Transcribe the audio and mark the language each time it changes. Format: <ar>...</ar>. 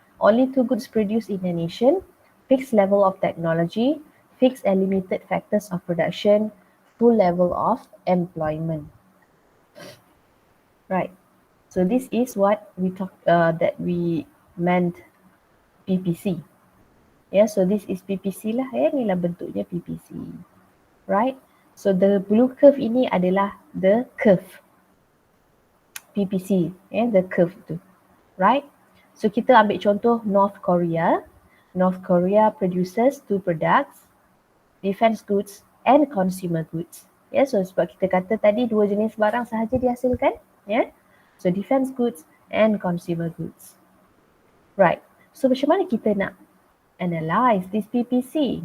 <en>Only 2 goods produced in a nation, fixed level of technology, fixed and limited factors of production, full level of employment. Right. So this is what we that we meant PPC. Yeah, so this is PPC lah,</en> <ms>inilah bentuknya PPC.</ms> <en>Right. So the blue curve</en> <ms>ini adalah</ms> <en>the curve PPC, the curve tu. Right. So</en> <ms>kita ambil contoh North Korea.</ms> <en>North Korea produces 2 products, defense goods and consumer goods.</en> <ms>Yeah, so sebab kita kata tadi 2 jenis barang sahaja dihasilkan, yeah.</ms> <en>So defense goods and consumer goods. Right. So</en> <ms>macam mana kita nak</ms> <en>analyze this PPC?</en>